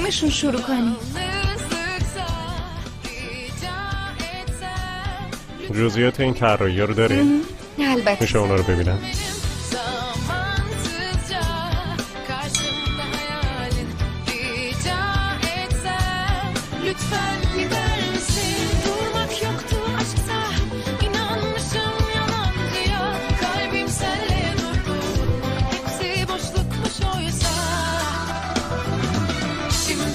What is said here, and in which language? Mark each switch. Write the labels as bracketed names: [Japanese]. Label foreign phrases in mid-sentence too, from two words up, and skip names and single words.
[Persian] خب از کدومشون شروع کنیم؟ جزئیات این طراحی‌ها رو داری؟ البته. میشه اونا رو ببینم؟ [Turkish] Zamansızca karşımda hayalin rica etsem lütfen gider misin? Durmak yoktu aşkta inanmışım yalandıya kalbim senle durdu hepsi boşlukmuş oysa şimdi